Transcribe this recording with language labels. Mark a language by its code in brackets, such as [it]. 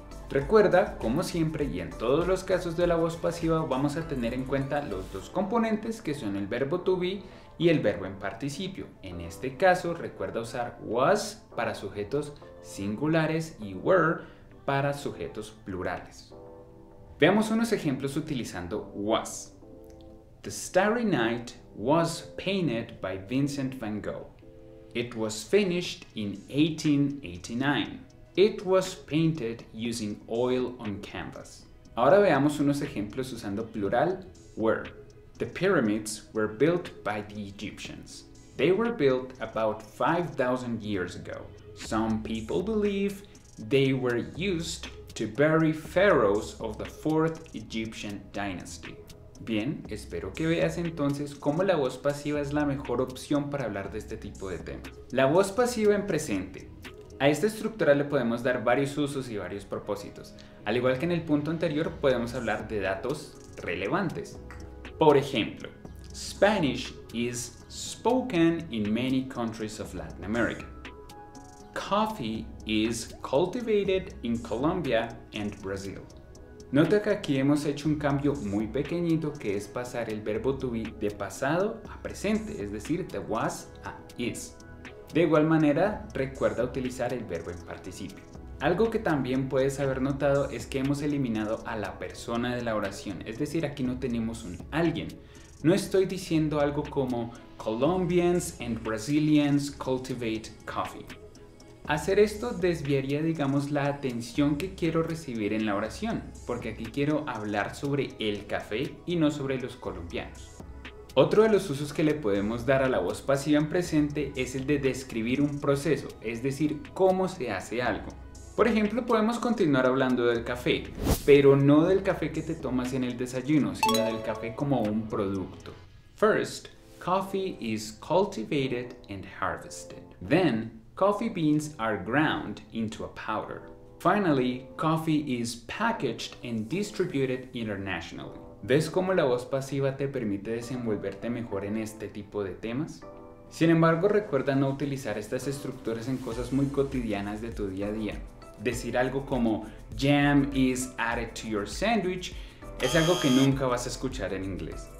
[es] Recuerda, como siempre y en todos los casos de la voz pasiva, vamos a tener en cuenta los dos componentes que son el verbo to be y el verbo en participio. En este caso, recuerda usar was para sujetos singulares y were para sujetos plurales. Veamos unos ejemplos utilizando was. [en] The Starry Night was painted by Vincent van Gogh. It was finished in 1889. It was painted using oil on canvas. [es] Ahora veamos unos ejemplos usando plural were. [en] The pyramids were built by the Egyptians. They were built about 5,000 years ago. Some people believe they were used to bury pharaohs of the 4th Egyptian dynasty. [es] Bien, espero que veas entonces cómo la voz pasiva es la mejor opción para hablar de este tipo de temas. La voz pasiva en presente. A esta estructura le podemos dar varios usos y varios propósitos. Al igual que en el punto anterior, podemos hablar de datos relevantes. Por ejemplo, [en] Spanish is spoken in many countries of Latin America. Coffee is cultivated in Colombia and Brazil. [es] Nota que aquí hemos hecho un cambio muy pequeñito, que es pasar el verbo to be de pasado a presente, es decir, de was a is. De igual manera, recuerda utilizar el verbo en participio. Algo que también puedes haber notado es que hemos eliminado a la persona de la oración, es decir, aquí no tenemos un alguien. No estoy diciendo algo como [en] Colombians and Brazilians cultivate coffee. [es] Hacer esto desviaría, digamos, la atención que quiero recibir en la oración, porque aquí quiero hablar sobre el café y no sobre los colombianos. Otro de los usos que le podemos dar a la voz pasiva en presente es el de describir un proceso, es decir, cómo se hace algo. Por ejemplo, podemos continuar hablando del café, pero no del café que te tomas en el desayuno, sino del café como un producto. [en] First, coffee is cultivated and harvested. Then, coffee beans are ground into a powder. Finally, coffee is packaged and distributed internationally. [es] ¿Ves cómo la voz pasiva te permite desenvolverte mejor en este tipo de temas? Sin embargo, recuerda no utilizar estas estructuras en cosas muy cotidianas de tu día a día. Decir algo como [en] jam is added to your sandwich [es] es algo que nunca vas a escuchar en inglés.